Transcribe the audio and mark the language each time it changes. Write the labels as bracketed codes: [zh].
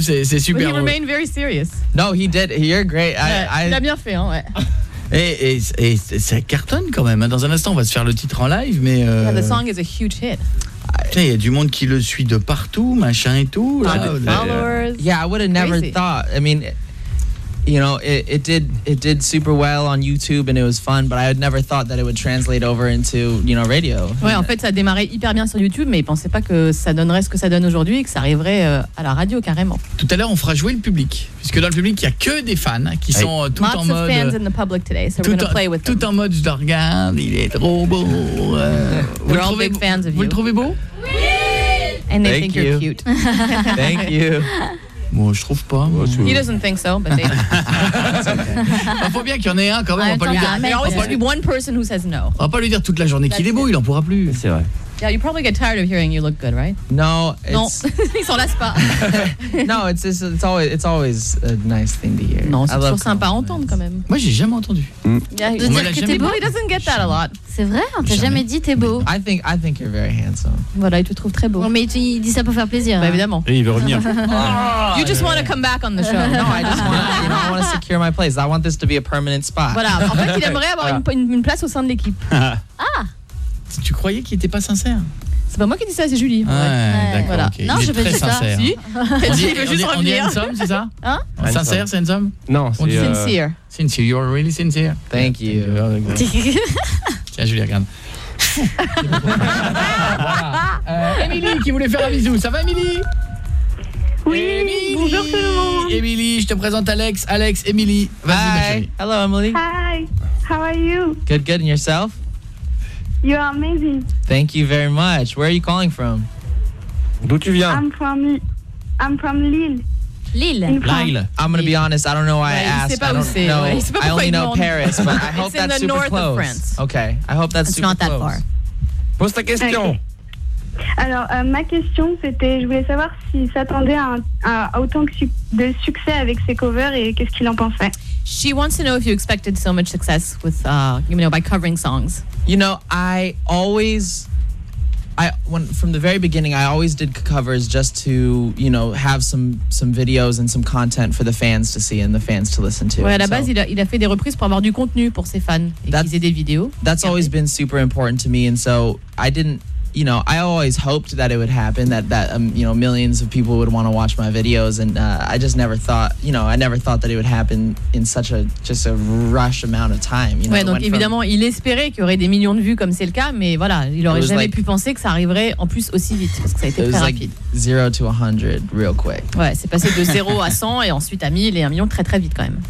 [fr] C'est super. [en] He remained very serious. No, he did. You're great. [fr] Il a bien fait. Ouais. Et ça cartonne quand même. Dans un instant, on va se faire le titre en live, mais. [en] Yeah, the song is a huge hit. [fr] Il y a du monde qui le suit de partout, machin et tout. Là. Followers. [en] Yeah, I would have never thought. I mean, you know, it did super well on YouTube and it was fun, but I had never thought that it would translate over into, you know, radio. [fr] Ouais, en fait, ça a démarré hyper bien sur YouTube, mais ils pensaient pas que ça donnerait ce que ça donne aujourd'hui et que ça arriverait à la radio carrément. Tout à l'heure, on fera jouer le public, puisque dans le public, il y a que des fans qui sont tout [en] lots [fr] en mode. [en] Lots of fans in the public today, so we're gonna play with [fr] tout [en] them. [fr] En mode, je le regarde, il est trop beau. [en] We're all big fans of you. [fr] Vous le trouvez beau? Oui! [en] And they think you're cute. Thank you. [fr] Moi, je trouve pas. [en] Mmh. He doesn't think so, but they. Okay. [fr] Il faut bien qu'il y en ait un quand même. On va pas lui dire. [en] There always has to be one person who says no. [fr] On va pas lui dire toute la journée qu'il est beau. Il en pourra plus. C'est vrai. [en] Yeah, you probably get tired of hearing you look good, right? No, [fr] non. Ils s'en lassent pas. [en] No, it's always a nice thing to hear. [fr] Non, c'est toujours sympa à entendre quand même. Moi, j'ai jamais entendu. Yeah, on me l'a jamais dit. [en] He doesn't get that a lot. [fr] C'est vrai, on t'a jamais dit t'es beau. [en] I think you're very handsome. [fr] Voilà, il te trouve très beau. Non, mais il dit ça pour faire plaisir. Bah, évidemment. Et il veut revenir. [en] You just want to come back on the show. No, I just want, you know, I want to secure my place. I want this to be a permanent spot. [fr] Voilà, en fait, il aimerait avoir une place au sein de l'équipe. Ah. Tu croyais qu'il était pas sincère? C'est pas moi qui dis ça, c'est Julie. Ouais, ouais. D'accord. Voilà. Okay. Non, il je vais très sincère. Si. Dit, il veut juste revenir. On dit handsome, c'est ça? Hein? Sincère, c'est handsome? Non, c'est [en] sincere. Sincere, you're really sincere. Thank you. Thank you. Thank you. [fr] Tiens, Julie, regarde. Émilie qui voulait faire un bisou. Ça va, Émilie? Oui. [en] Emily. [fr] Bonjour tout le monde. Émilie, je te présente Alex. Alex, Émilie. Vas-y, ma chérie. [en] Hello, Emily. Hi. How are you? Good, good. And yourself? You are amazing. Thank you very much. Where are you calling from? [fr] D'où tu viens? [en] I'm from Lille. I'm going to be honest. I don't know why I asked. I only know Paris, but I hope that's super close. It's in the north of France. Okay. I hope that's super close. It's not that far. [fr] Pose ta question. Alors, ma question, c'était, je voulais savoir s'il s'attendait à autant de succès avec ses covers et qu'est-ce qu'il en pensait. [en] She wants to know if you expected so much success with, you know, by covering songs. You know, from the very beginning, I always did covers just to, you know, have some videos and some content for the fans to see and the fans to listen to. [fr] Ouais, à la base, il a fait des reprises pour avoir du contenu pour ses fans et qu'ils aient des vidéos. [en] That's always been super important to me, and so I didn't. You know, I always hoped that it would happen, that you know, millions of people would want to watch my videos, and I just never thought, you know, I never thought that it would happen in such a just a rush amount of time. You know, [fr] ouais, donc évidemment, il espérait qu'il y aurait des millions de vues comme c'est le cas, mais voilà, il aurait jamais pu penser que ça arriverait en plus aussi vite, parce que ça a été très rapide. [en] Like 0 to 100 real quick. [fr] Ouais, c'est passé de 0 à 100 et ensuite à 1000 et 1 million très très vite quand même.